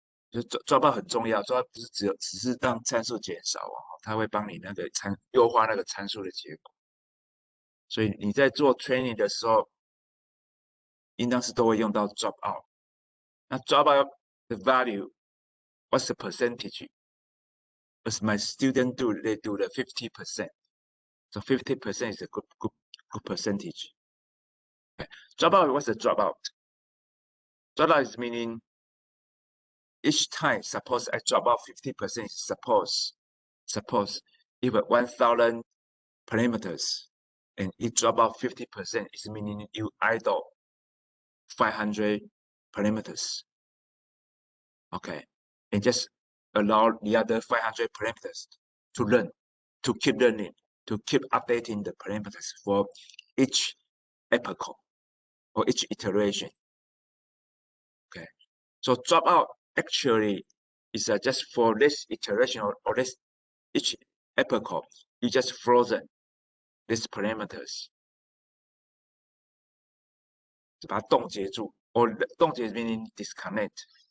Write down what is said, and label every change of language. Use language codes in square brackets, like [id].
[zh] 就抓到很重要，抓不是只是让参数减少哦，它会帮你那个优化那个参数的结果。所以你在做 training 的时候，应当是都会用到 drop out。 [en] 那 drop out the value, what's the percentage? as my student do, they do the 50%. So 50% is a good percentage. Okay. Dropout, what's the dropout? Dropout is meaning each time, suppose I drop out 50%, suppose if 1,000 parameters and it drop out 50%, it's meaning you idle 500 parameters. Okay. And just allow the other 500 parameters to learn, to keep learning, to keep updating the parameters for each epoch or each iteration. Okay. So dropout actually is just for this iteration or this each epoch, you just frozen these parameters. [zh] 就把它冻结住 or 冻结 [en] meaning disconnect.